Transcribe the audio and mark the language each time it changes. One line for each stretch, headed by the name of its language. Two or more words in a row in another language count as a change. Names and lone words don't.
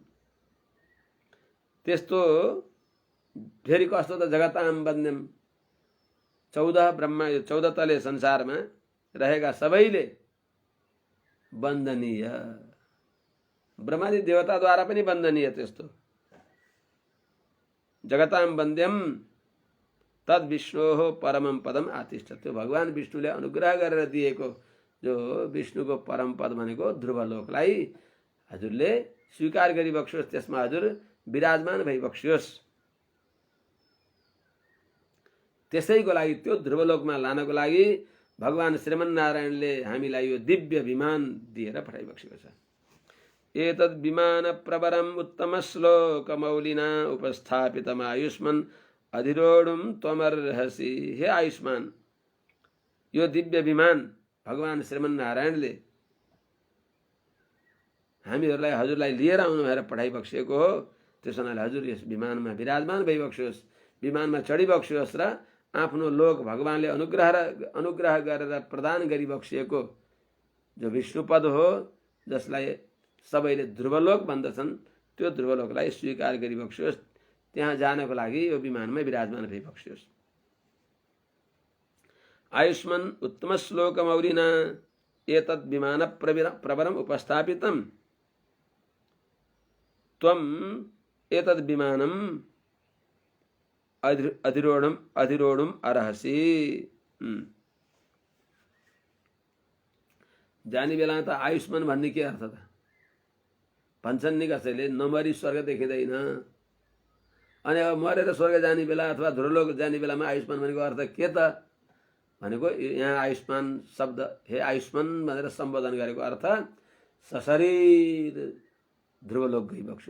Nepali: त्यस्तो फेरि कस्तो त
Sanskrit: जगताम वन्द्यम,
Nepali: 14 ब्रह्मा 14 तले संसारमा रहेका सबैले वन्दनीय, ब्रह्मादि देवताद्वारा पनि वन्दनीय।
Sanskrit: त्यस्तो जगताम वन्द्यम तद विष्णोः परमं पदम आतिष्ठ,
Nepali: त्यो भगवान विष्णुले अनुग्रह गरेर दिएको जो विष्णुको परम पद भनेको ध्रुवलोकलाई हजुरले स्वीकार गरिबक्सियोस्, त्यसमा हजुर विराजमान भइबक्सियोस्। त्यसैको लागि त्यो ध्रुवलोकमा लानको लागि भगवान श्रीमन्नारायणले हामीलाई यो दिव्य विमान दिएर पठाइबक्सेको छ।
Sanskrit: एतद् विमान प्रवरम् उत्तम श्लोक मौलिना उपस्थापितम् आयुष्मन् अधिरोढुं त्वमर्हसि।
Nepali: हे आयुष्मान, यो दिव्य विमान भगवान श्रीमन्नारायणले हामीहरूलाई हजुरलाई लिएर आउनु भएर पठाइबक्सेको हो। त्यसो हुनाले हजुर यस विमानमा विराजमान भइबक्सियोस्, विमानमा चढिबक्सियोस् र आफ्नो लोक भगवानले अनुग्रह गरेर प्रदान गरिबक्सिएको जो विष्णुपद हो, जसलाई सबैले ध्रुवलोक भन्दछन्, त्यो ध्रुवलोकलाई स्वीकार गरिबक्सियोस्। त्यहाँ जानको लागि यो विमानमा विराजमान भइबक्सियोस्।
Sanskrit: आयुष्मन् उत्तम श्लोक मौलिना एतद् विमान प्रवरम् उपस्थापितम् त्वम् एतद् विमानम् अधिरोढुम् अर्हसि।
Nepali: जाने बेला त आयुष्मान भन्ने के अर्थ त भन्छन् नि कसैले, नमरी स्वर्ग देखिँदैन। अनि अब मरेर स्वर्ग जाने बेला अथवा ध्रुवलोक जाने बेलामा आयुष्मान भनेको अर्थ के त भनेको, यहाँ आयुष्मान शब्द हे आयुष्मान भनेर सम्बोधन गरेको अर्थ सशरीर ध्रुवलोक गइबक्स्यो।